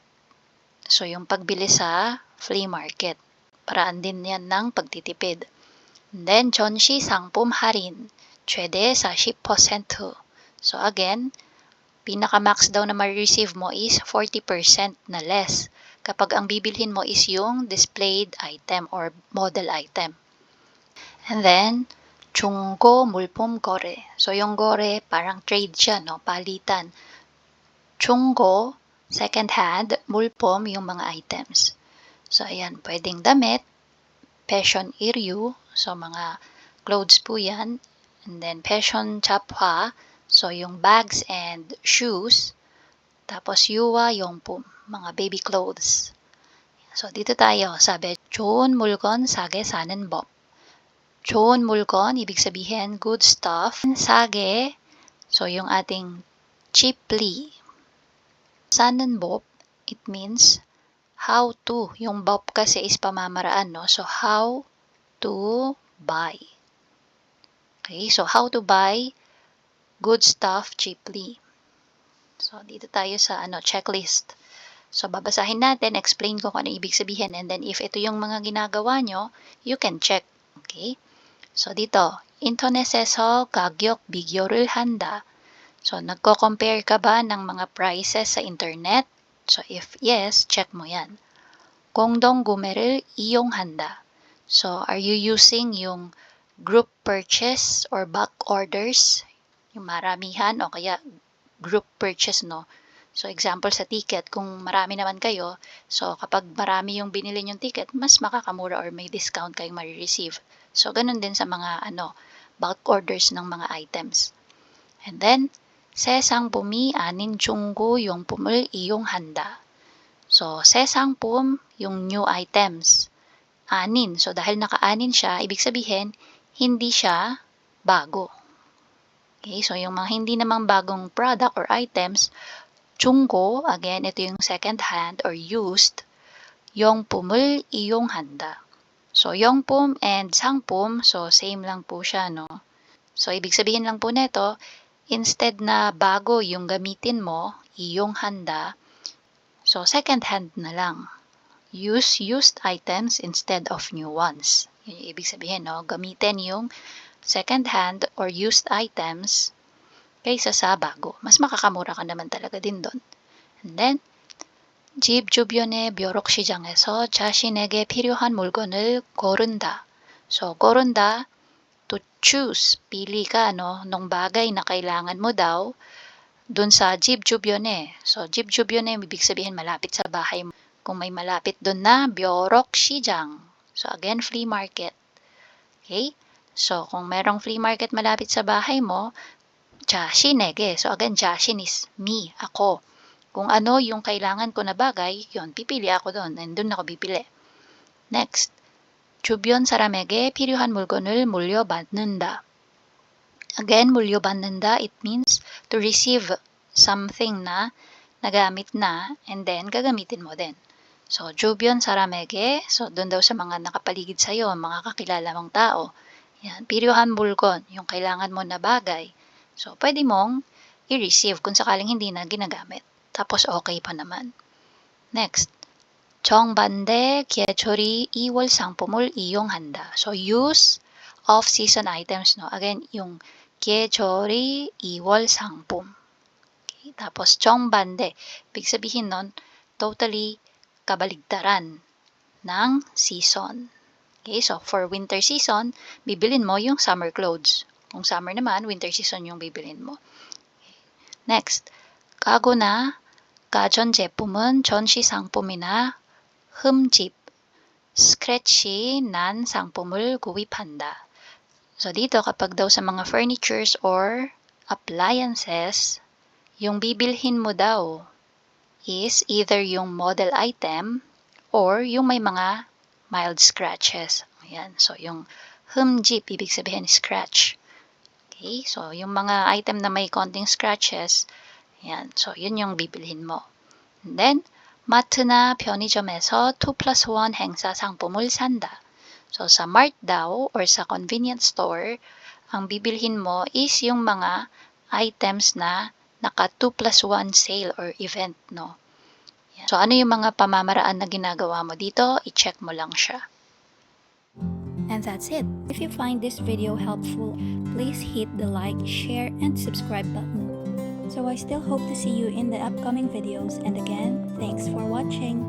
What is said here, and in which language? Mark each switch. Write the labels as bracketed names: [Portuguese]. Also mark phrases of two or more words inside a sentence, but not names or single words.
[Filipino] So, yung pagbili sa [English] flea market. [Filipino] Paraan din yan ng pagtitipid. [English] And then, [Korean] 전시 상품 할인, 최대 40%. [Filipino] So, again, pinaka-max daw na ma-receive mo is 40% na less kapag ang bibilhin mo is yung [English] displayed item or model item. And then, [Korean] 중고 물품 거래. [Filipino] So, yung gore, parang trade siya, no? Palitan. [Korean] 중고, [English] second hand, [Korean] 물품, [Filipino] yung mga items. So, ayan, pwedeng damit, fashion iryu, so mga clothes po yan. [English] And then, fashion 잡화, so yung bags and shoes. [Filipino] Tapos, [Korean] 유아 용품, [Filipino] mga [English] baby clothes. [Filipino] So, dito tayo, sabi, [Korean] 좋은 물건 싸게 사는 법. 좋은 물건, [Filipino] ibig sabihin, [English] good stuff. [Korean] 싸게, [Filipino] so yung ating cheaply. [Korean] 사는 법, [English] it means how to. [Filipino] Yung 법 kasi is pamamaraan, no? [English] So, how to buy. Okay, so how to buy good stuff cheaply. So, [Filipino] dito tayo sa checklist. So, babasahin natin, explain ko kung ano ibig sabihin, [English] and then [Filipino] if ito yung mga ginagawa nyo, [English] you can check. Okay? So, [Filipino] dito, [Korean] 인터넷에서 가격 비교를 한다. [Filipino] So, nagko-compare ka ba ng mga prices sa internet? So, [English] if yes, [Filipino] check mo yan. [Korean] 공동 구매를 이용한다. [English] So, are you using yung group purchase or bulk orders? [Filipino] Yung maramihan o kaya [English] group purchase, [Filipino] no? So, example sa ticket, kung marami naman kayo, so kapag marami yung binili yung ticket, mas makakamura or may discount kayong ma-receive. So, ganun din sa mga [English] bulk orders [Filipino] ng mga items. [English] And then, [Korean] 새 상품이 아닌 중고 용품을 이용한다. So, 새 상품, [Filipino] yung [English] new items. [Korean] Anin. [Filipino] So, dahil naka-anin siya, ibig sabihin, hindi siya bago. Okay, so yung mga hindi namang bagong product or items, 중고, again, ito yung [English] second hand or used, [Korean] 용품을 이용한다. So, 용품 and 상품, [Filipino] so same lang po siya, no? So, ibig sabihin lang po nito, instead na bago yung gamitin mo, [Korean] 이용한다, [Filipino] so [English] second hand [Filipino] na lang. [English] Use used items instead of new ones. [Filipino] Yun yung ibig sabihin, no? Gamitin yung [English] second hand or used items [Filipino] kaysa sa bago. Mas makakamura ka naman talaga din doon. [English] And then, [Korean] 집 주변의 벼룩시장에서 자신에게 필요한 물건을 고른다. So, 고른다, [English] to choose. [Filipino] Pili ka, no? Nung bagay na kailangan mo daw, dun sa [Korean] 집 주변에. So, 집 주변에, [Filipino] ibig sabihin malapit sa bahay mo. Kung may malapit dun na, 벼룩시장. [English] So, again, flea market. Okay? [Filipino] So, kung merong [English] flea market [Filipino] malapit sa bahay mo, [Korean] 자신에게. [English] So, again, 자신 is me, [Filipino] ako. Kung ano yung kailangan ko na bagay, yun, pipili ako doon. And doon ako bibili. Next, [Korean] 주변 사람에게 필요한 물건을 물려받는다. Again, 물려받는다, [English] it means to receive something [Filipino] na nagamit na [English] and then [Filipino] gagamitin mo din. [English] So, [Korean] 주변 사람에게, [Filipino] so doon daw sa mga nakapaligid sa'yo, mga kakilala mong tao. Yan, [Korean] 필요한 물건, [Filipino] yung kailangan mo na bagay. So, pwede mong i-receive kung sakaling hindi na ginagamit. Tapos, okay pa naman. Next, [Korean] 정반대 계절이 2월 상품을 이용한다. [English] So, use off-season items, no? Again, [Korean] yung 계절이 2월 상품. [English] Okay? [Filipino] Tapos, 정반대. Ibig sabihin nun, totally kabaligtaran ng season. [English] Okay? So, for winter season, [Filipino] bibilin mo yung [English] summer clothes. [Filipino] Kung summer naman, [English] winter season [Filipino] yung bibilin mo. [English] Okay. Next, [Korean] 가구나 가전제품은 전시 상품이나 흠집, 스크래치 난 상품을 구입한다. [Filipino] So, dito kapag daw sa mga [English] furnitures or appliances, [Filipino] yung bibilhin mo daw is either yung [English] model item [Filipino] or yung may mga [English] mild scratches. [Filipino] Ayan. So, yung 흠집, ibig sabihin scratch. [English] Okay? [Filipino] So, yung mga item na may konting scratches, ayan. So, yun yung bibilhin mo. [English] And then, [Korean] 마트나 편의점에서 2+1 행사 상품을 산다. [Filipino] So, sa mart daw or sa [English] convenience store, [Filipino] ang bibilhin mo is yung mga items na naka [English] 2+1 sale or event, [Filipino] no? So, ano yung mga pamamaraan na ginagawa mo dito? I-check mo lang siya. [English] And that's it. If you find this video helpful, please hit the like, share, and subscribe button. So I still hope to see you in the upcoming videos, and again, thanks for watching.